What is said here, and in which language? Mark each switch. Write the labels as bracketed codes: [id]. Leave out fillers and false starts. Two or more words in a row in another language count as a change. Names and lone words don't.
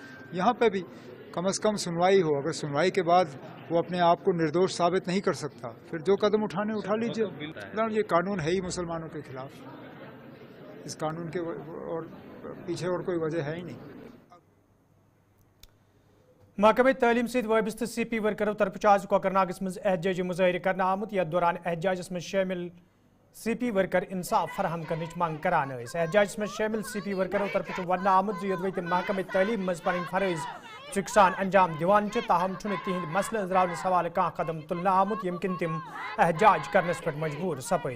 [hi] यहाँ पे भी कम से कम सुनवाई हो। अगर सुनवाई के बाद वो अपने आप को निर्दोष साबित नहीं कर सकता, फिर जो कदम उठाने उठा लीजिए। मतलब ये कानून है ही मुसलमानों के खिलाफ, इस कानून के और पीछे और कोई वजह है ही नहीं। [ks] महकमे तालीम से वाबस्त CP वर्करों तरफ आज कोकरनागस मज एहतजाजी मुजाहिर करना आमुत यथ दौरान एहतजाजस में शामिल CP वर्कर इंसाफ फराहम करने मांग करान। एहतजाजस में शामिल CP वर्करों तरफ वन आमुत जो महकमे तालीम मज पन फरज चुकसान अंजाम दिवान ताहम तिहद मसल अंजरावन सवाल कह कदम तुलना आमुत यमकिन तिम एहतजाज करनस पे मजबूर सपद।